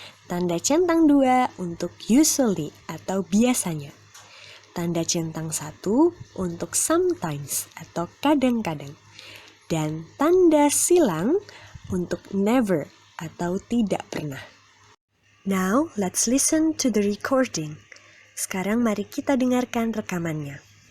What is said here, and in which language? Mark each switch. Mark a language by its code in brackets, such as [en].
[id] Tanda centang 2 untuk usually atau biasanya. Tanda centang 1 untuk sometimes atau kadang-kadang. Dan tanda silang untuk never atau tidak pernah. [en] Now, let's listen to the recording. [id] Sekarang mari kita dengarkan rekamannya.